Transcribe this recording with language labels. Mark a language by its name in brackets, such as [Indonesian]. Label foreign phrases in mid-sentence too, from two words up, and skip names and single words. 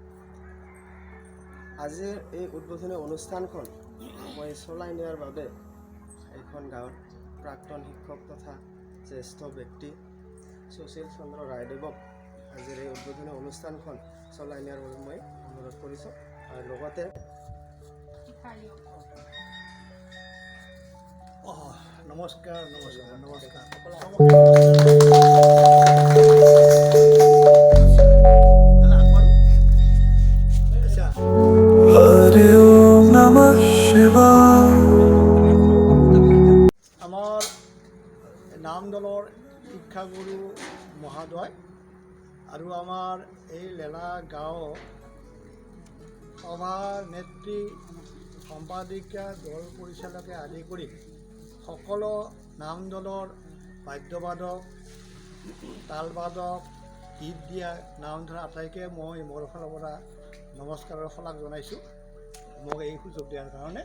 [Assamese] আজিৰ এই উদ্বোধনী অনুষ্ঠানখন মই চলাই নিয়াৰ বাবে এইখন গাঁৱৰ প্ৰাক্তন শিক্ষক তথা জ্যেষ্ঠ ব্যক্তি সুশীল চন্দ্ৰ ৰায়দেৱক আজিৰ এই উদ্বোধনী অনুষ্ঠানখন চলাই নিয়াৰ বাবে মই অনুৰোধ কৰিছোঁ। আৰু লগতে নমস্কাৰ। [Sanskrit] হরে ওম নমঃ শিবায়। [Assamese] আমাৰ নাম দলৰ শিক্ষাগুৰু মহোদয় আৰু আমাৰ এই লেলা গাঁও সভাৰ নেত্ৰী সম্পাদিকা, দল পৰিচালকে আদি কৰি সকলো নাম দলৰ বাদ্যবাদক, তালবাদক, গীত দিয়া, নাম ধৰা আটাইকে মই মোৰ ফালৰ পৰা নমস্কাৰৰ শলাগ জনাইছোঁ, মোক এই সুযোগ দিয়াৰ কাৰণে।